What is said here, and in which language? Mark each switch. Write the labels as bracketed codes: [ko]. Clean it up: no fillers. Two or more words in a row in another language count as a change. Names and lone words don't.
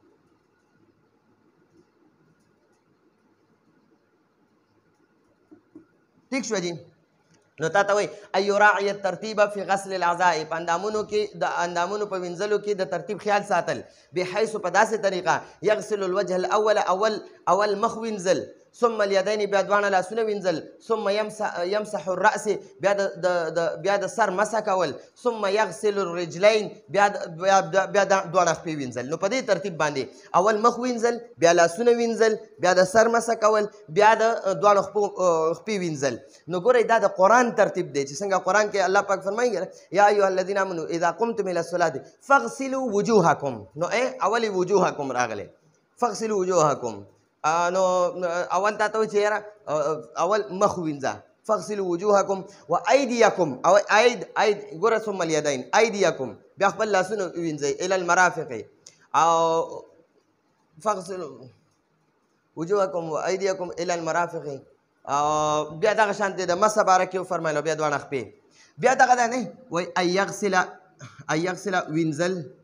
[ps] ټیک شوه جي. نو تا ته وایي [ar] ایراعي الترتیب فی غسل الاعضاء، [ps] په اندامونو کې د اندامونو په وینځلو کې د ترتیب خیال ساتل. بحیث په داسې طریقه، [ar] یغسل الوجه الاول، [ps] اول مخ وینځل، [ar] ثم الیدین [ps] بیا دواړه لاسونه وینځل، [ar] ثم یمسح الرأس [ps] بیا د سر مسح کول، [ar] ثم یغسل الرجلین [ps] بیا دواړه خپې وینځل. نو په دې ترتیب باندې اول مخ وینځل، بیا لاسونه وینځل، بیا د سر مسح کول، بیا د دواړو خپې وینځل. نو ګورئ دا د قرآن ترتیب دی چې څنګه قرآن کې الله پاک فرمایي [ar] یا ایها الذین آمنوا اذا قمتم الى الصلاة فاغسلوا وجوهکم. [ps] نو اول وجوهکم راغلی، [ar] فاغسلوا وجوهکم. [ps] نو اول تا ته وایي چې یاره اول مخ وینځه، [ar] فاغسلوا وجوهکم و ایدیکم، [ps] او اید ګوره، [ar] ثم الیدین، [ps] ایدیکم بیا خپل لاسونه وینځئ [ar] الی المرافق، [ps] او [ar] فاغسلوا وجوهکم و ایدیکم الی المرافق، [ps] بیا دغه شانتې د مسح باره کې وفرمایلو، بیا دواړه خپې، بیا دغه ده نه وایي ایغسل وینځل،